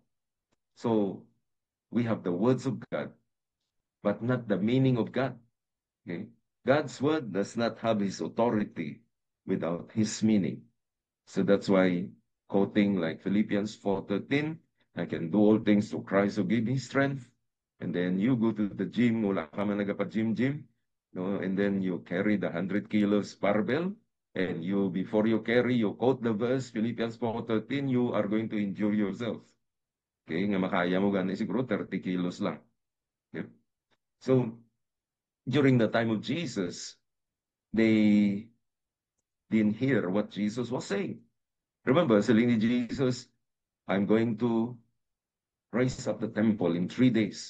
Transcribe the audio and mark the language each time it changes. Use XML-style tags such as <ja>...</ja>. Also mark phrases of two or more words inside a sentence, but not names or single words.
<en>So we have the words of God, but not the meaning of God. Okay? God's word does not have his authority without his meaning. So that's why quoting like Philippians 4:13, I can do all things through Christ who give me strength. And then you go to the gym,</en> <hil>wala ka man nagapa-gym, no?</hil> <en>And then you carry the 100 kilos barbell, and you, before you carry, you quote the verse, Philippians 4:13, you are going to injure yourself.</en> <hil>Okay, nga makaya mo gani siguro 30 kilos lang.</hil> <en>Okay? So, during the time of Jesus, they didn't hear what Jesus was saying. Remember,</en> <hil>saling ni</hil> <en>Jesus, I'm going to raise up the temple in 3 days.</en>